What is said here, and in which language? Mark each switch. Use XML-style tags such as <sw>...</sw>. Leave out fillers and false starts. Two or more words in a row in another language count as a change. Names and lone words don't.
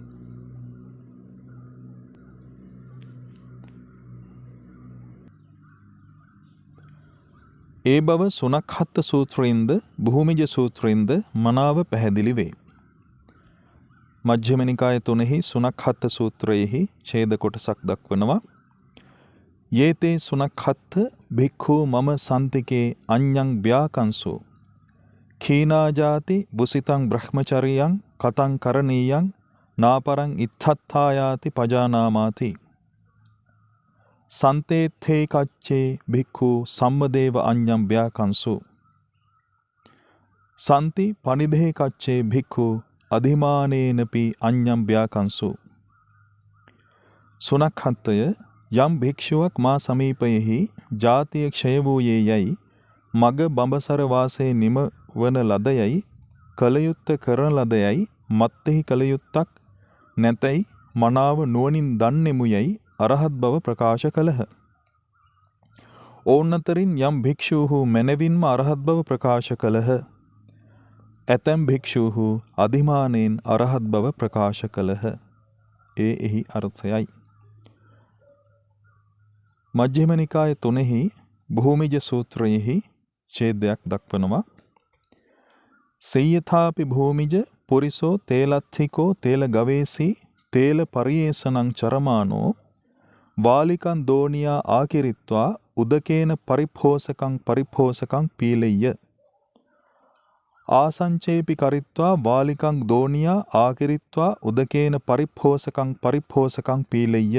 <si>ඒ බව සුනක්හත්ත සූත්‍රයෙන්ද භූමිජ සූත්‍රයෙන්ද මනාව පැහැදිලි වේ. මජ්ක්‍ධිම නිකාය 3 සුනක්හත්ත සූත්‍රයෙහි ඡේද කොටසක් දක්වනවා.</si> <pi>යේතේ සුනක්හත්ත භික්ඛු මම සන්තිකේ අඤ්ඤං ව්‍යාකංසෝ කීනාජාති බුසිතං බ්‍රහ්මචරියං කතං කරණීයං නාපරං ඉත්තත්ථායාති පජානාමාති සන්තේත්තේ කච්චේ භික්ඛු සම්මදේව අඤ්ඤං ව්‍යාකංසෝ සන්ති පනිදේ කච්චේ භික්ඛු අධිමානේනපි අඤ්ඤං ව්‍යාකංසෝ.</pi> <si>සුනක්හත්තය යම් භික්ෂුවක් මා සමීපයෙහි ජාතිය ක්ෂය වූයේ යයි මග බඹසර වාසයේ නිම වන ලදයයි කලයුත්ත කරන ලදයයි මත්ෙහි කලයුත්තක් නැතැයි මනාව නුවණින් දන්නෙමු යයි අරහත් බව ප්‍රකාශ කළහ. ඔවුන් අතරින් යම් භික්ෂූහු මැනවින්ම අරහත් බව ප්‍රකාශ කළහ. ඇතැම් භික්ෂූහු අධිමානයෙන් අරහත් බව ප්‍රකාශ කළහ. එහි අර්ථයයි. මජ්ක්‍ධිම නිකාය 3 භූමිජ සූත්‍රයෙහි ඡේදයක් දක්වනවා.</si> <pi>සේයථාපි භූමිජ පුරිසෝ තේලත්ථිකෝ තේල ගවේසී තේල පරියේසනං චරමානෝ වාලිකං දෝනියා ආකිරිත්වා උදකේන පරිපෝසකං පීලෙය්‍ය. ආසංචේපි කරිත්වා වාලිකං දෝනියා ආකිරිත්වා උදකේන පරිපෝසකං පීලෙය්‍ය.</pi>